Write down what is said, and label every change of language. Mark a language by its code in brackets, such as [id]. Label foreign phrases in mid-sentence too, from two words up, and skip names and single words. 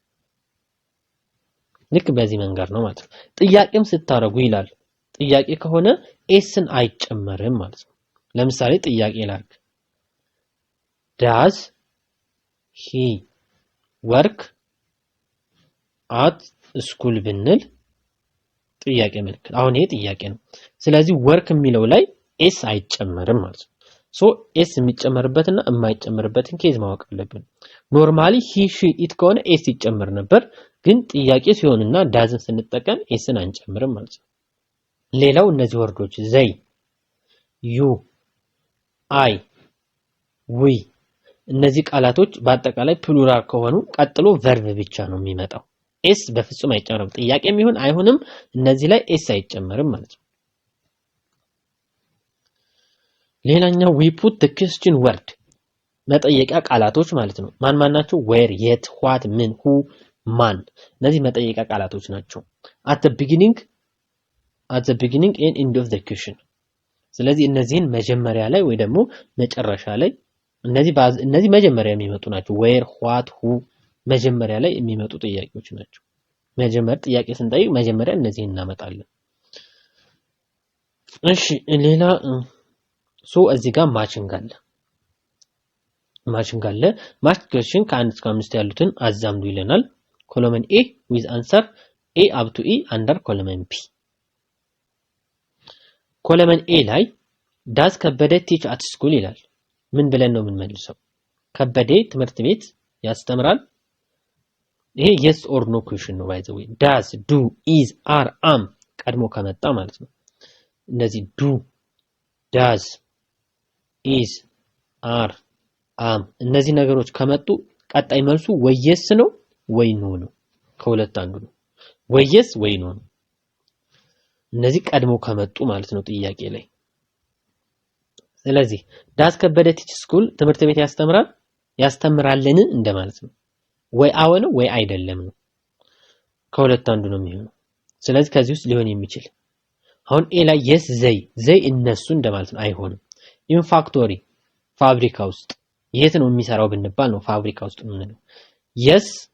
[am] ልክ በዚህ መንገድ ነው ማለት ነው ጥያቄም ስታረጉ ይላል ጥያቄ ከሆነ ኤስን አይጨመርም ማለት ነው ለምሳሌ ጥያቄ ላርግ [en] does he work at school [am] ብንል ጥያቄ ምልክት አሁን ይሄ ጥያቄ ነው ስለዚህ work የሚለው ላይ ኤስ አይጨመርም ማለት ነው ኤስ የሚጨመርበትና የማይጨመርበትን ኬዝ ማወቅ አለብን ኖርማሊ [en] he she it [am] ከሆነ ኤስ ይጨመር ነበር ግን ጥያቄ ሲሆንና ዳዝን ስንጠቀም ኤስን አንጨምርም ማለት ነው ሌላው እነዚህ ወርዶች [en] they you I we [am] እነዚህ ቃላቶች በአጠቃላይ ፕሉራል ከሆኑ ቀጥሎ ቨርብ ብቻ ነው የሚመጣው ኤስ በፍጹም አይጨመርም ጥያቄም ይሁን አይሆንም እነዚህ ላይ ኤስ አይጨመርም ማለት ነው ሌላኛው [en] we put the question word [am] መጠየቂያ ቃላቶች ማለት ነው ማን ናቸው [en] where yet what [am] ምን who ማን እነዚህ መጠየቂያ ቃላቶች ናቸው [en] at the beginning and end of the question [am] ስለዚህ እነዚህን መጀመሪያ ላይ ወይ ደግሞ መጨረሻ ላይ እነዚህ መጀመሪያ የሚመጡ ናቸው [en] where what who [am] መጀመሪያ ላይ የሚመጡ ጥያቄዎች ናቸው መጀመር ጥያቄ ስንጠይቅ መጀመሪያ እነዚህ እናመጣለን። እሺ ሌላ እዚህ ጋር ማችንግ አለ። [en] match question [am] ከ1 እስከ 5 ያሉትን አዛምዱ ይለናል። [en] column A with answer a up to e under column B። column A [am] ላይ [en] does Kebede teach at school [am] ይላል። ምን ብለን ነው የምንመልሰው? ከበደ ትምህርት ቤት ያስተምራል። ይሄ [en] yes or no question [am] ነው። [en] by the way does do is are am [am] ቀድሞ ከመጣ ማለት ነው። እነዚህ [en] do does is are am [am] እነዚህ ነገሮች ከመጡ ቀጣይ መልሱ ወይ yes ነው ወይ no ነው። ከሁለት አንዱ ነው። ወይ yes ወይ no ነው። እነዚህ ቀድሞ ከመጡ ማለት ነው ጥያቄ ላይ። ስለዚህ [en] does Kebede teach school [am] ትምህርት ቤት ያስተምራልን እንደማለት ነው። ወይ አዎ ነው ወይ አይደለም ነው። ከሁለት አንዱ ነው የሚሆነው። ስለዚህ ከዚህ ውስጥ ሊሆን የሚችል አሁን ኤ ላይ yes ዘይ እነሱ እንደማለት ነው። አይሆንም። [en] in factory [am] ፋብሪካ ውስጥ የት ነው የሚሰራው ብንባል ነው ፋብሪካ ውስጥ የምንለው። yes